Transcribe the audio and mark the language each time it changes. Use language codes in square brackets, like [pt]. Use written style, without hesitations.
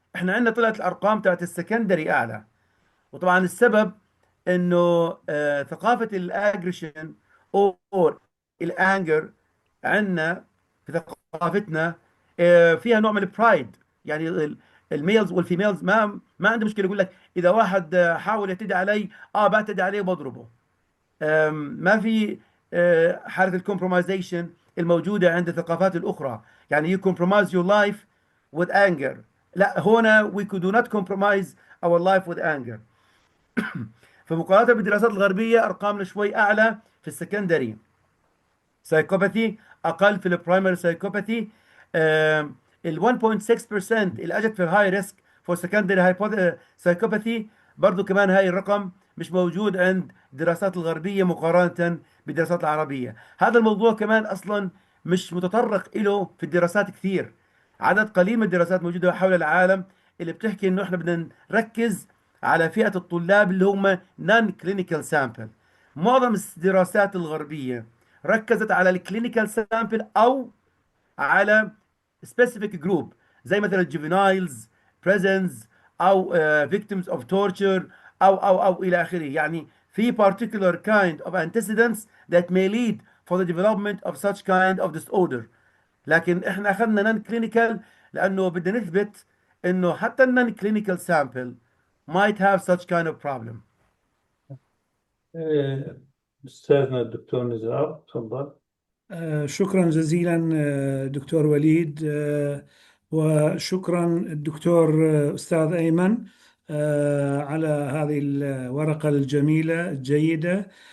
[ar] إحنا عندنا طلعت الأرقام تاعت السكندري أعلى. وطبعا السبب إنه ثقافة الأجريشن أو الأنجر عندنا في ثقافتنا فيها نوع من البرايد. يعني الميلز والفيميلز ما عنده مشكله يقول لك اذا واحد حاول يعتدي علي بعتدي عليه وبضربه. ما في حالة الكومبرومايزيشن الموجودة عند الثقافات الأخرى. يعني [en] you compromise your life with anger. [ar] لا، هنا [en] we do not compromise our life with anger. [ar] فمقارنة بالدراسات الغربية أرقامنا شوي أعلى في السكندري سايكوباثي، أقل في البرايمري سايكوباثي. ال 1.6% اللي أجت في الهاي ريسك فور سكندري سايكوباثي برضو كمان هاي الرقم مش موجود عند الدراسات الغربية مقارنة بالدراسات العربية. هذا الموضوع كمان أصلا مش متطرق له في الدراسات كثير. عدد قليل من الدراسات موجودة حول العالم اللي بتحكي إنه إحنا بدنا نركز على فئة الطلاب اللي هم نون كلينيكال سامبل. معظم الدراسات الغربية ركزت على الكلينيكال سامبل او على سبيسيفيك جروب، زي مثلا الجوفينايلز، بريزنز، او [en] victims of torture، [ar] او الى اخره. [en] يعني في particular kind of antecedents that may lead for the development of such kind of disorder. [ar] لكن احنا اخذنا نون كلينيكال لانه بدنا نثبت انه حتى النون كلينيكال [en] sample might have such kind of problem. [ar] أستاذنا الدكتور نزار، تفضل. شكرا جزيلا دكتور وليد، وشكرا الدكتور أستاذ أيمن على هذه الورقة الجميلة الجيدة.